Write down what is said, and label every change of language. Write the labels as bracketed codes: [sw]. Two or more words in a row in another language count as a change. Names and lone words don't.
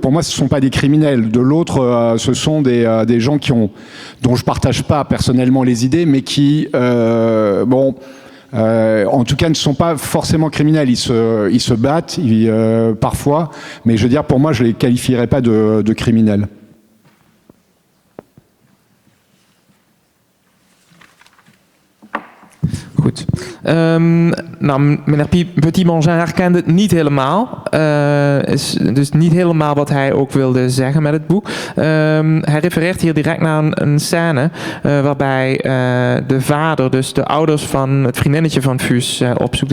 [fr] Pour moi, ce sont pas des criminels. De l'autre, ce sont des gens dont je partage pas personnellement les idées, mais qui en tout cas, ne sont pas forcément criminels. Ils se battent parfois, mais je veux dire, pour moi, je les qualifierais pas de criminels. [nl] Goed. Meneer Petit-Bangin herkende het niet helemaal. Is dus niet helemaal wat hij ook wilde zeggen met het boek. Hij refereert hier direct naar een scène waarbij de vader, dus de ouders van het vriendinnetje van Fuss opzoekt.